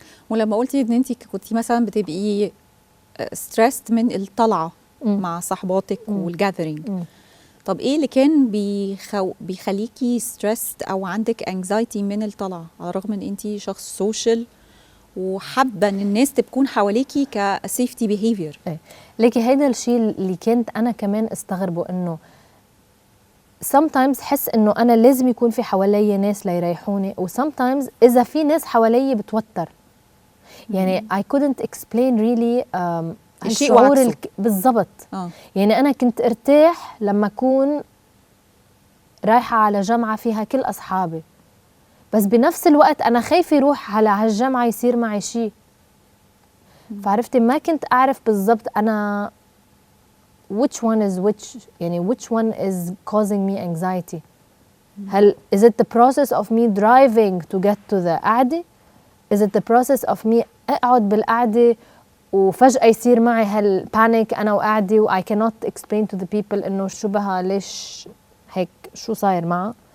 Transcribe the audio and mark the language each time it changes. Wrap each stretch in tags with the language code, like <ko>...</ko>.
<ar>ولما قلتي إن أنتي كنتي مثلا بتبقي ستريسد من الطلعة مع صحباتك والجاذرينج، طب ايه اللي كان بيخليكي ستريسد او عندك انكزايتي من الطلعة، على الرغم ان انتي شخص سوشيال وحابة ان الناس تكون حواليكي كسيفتي بيهيفير؟ ليكي هيدا الشيء اللي كنت انا كمان استغربه، انه</ar> <en>sometimes</en> <ar>حس انه انا لازم يكون في حوالي ناس ليريحوني، و sometimes اذا في ناس حوالي بتوتر. يعني</ar> <en>I couldn't explain really</en> <ar>الشعور بالضبط. يعني أنا كنت ارتاح لما أكون رايحة على جامعة فيها كل أصحابي، بس بنفس الوقت أنا خايفة يروح على هالجامعة يصير معي شيء. فعرفتي ما كنت أعرف بالضبط أنا</ar> <en>which one is which،</en> <ar>يعني</ar> <en>which one is causing me anxiety.</en> <ar>هل</ar> <en>is it the process of me driving to get to the</en> <ar>قعدة؟</ar> <en>is it the process of me</en> <ar>أقعد بالقعدة وفجأة يصير معي هالبانيك أنا وقاعدة و</ar> <en>I cannot explain to the people</en> <ar>إنه شو بها، ليش هيك، شو صاير معها.</ar>